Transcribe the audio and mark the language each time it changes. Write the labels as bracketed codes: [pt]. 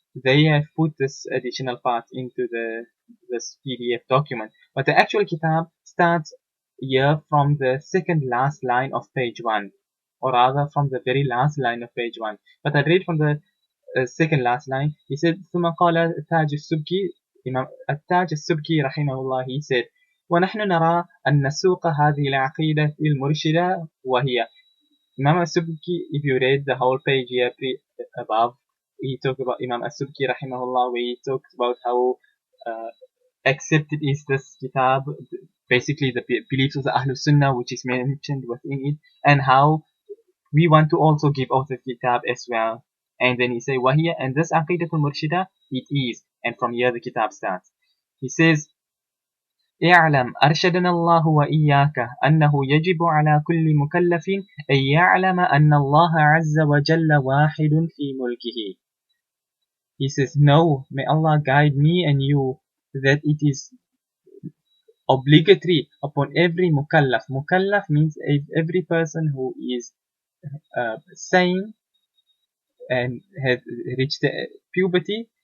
[en] They have put this additional part into this PDF document. But the actual kitab starts here from the second last line of page 1, or rather from the very last line of page 1. But I read from the second last line. He said, [ar] ثم قال تاج السبكي, Imam التاج السبكي رحمه الله, [en] he said, [ar] ونحن نرى أن نسوق هذه العقيدة المرشدة وهي. [en] Imam al-Subki, if you read the whole page here above, he talked about Imam al-Subki rahimahullah, where he talks about how accepted is this kitab, basically the beliefs of the Ahlul Sunnah, which is mentioned within it, and how we want to also give out the kitab as well. And then he say [ar] وهي, [en] and this Aqeedatul Murshidah, it is, and from here the kitab starts. He says, [ar] اعلم أرشدنا الله وإياك أنه يجب على كل مكلف أن يعلم أن الله عز وجل واحد في ملكه. [en] He says, no, may Allah guide me and you, that it is obligatory upon every mukallaf. Mukallaf means every person who is sane and has reached puberty,